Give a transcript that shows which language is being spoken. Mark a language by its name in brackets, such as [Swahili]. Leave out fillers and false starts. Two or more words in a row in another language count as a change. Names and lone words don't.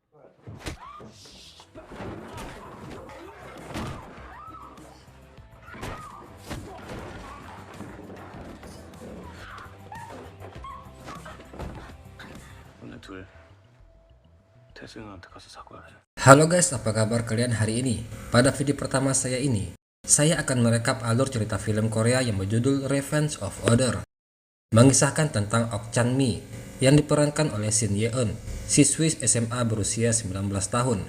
[Korean] 오늘 둘 태승한테 가서 사과해. [Indonesian] Halo guys, apa kabar kalian hari ini? Pada video pertama saya ini, saya akan merekap alur cerita film Korea yang berjudul Revenge of Order. Mengisahkan tentang Ok Chan-mi yang diperankan oleh Shin Ye-eun, siswi SMA berusia 19 tahun.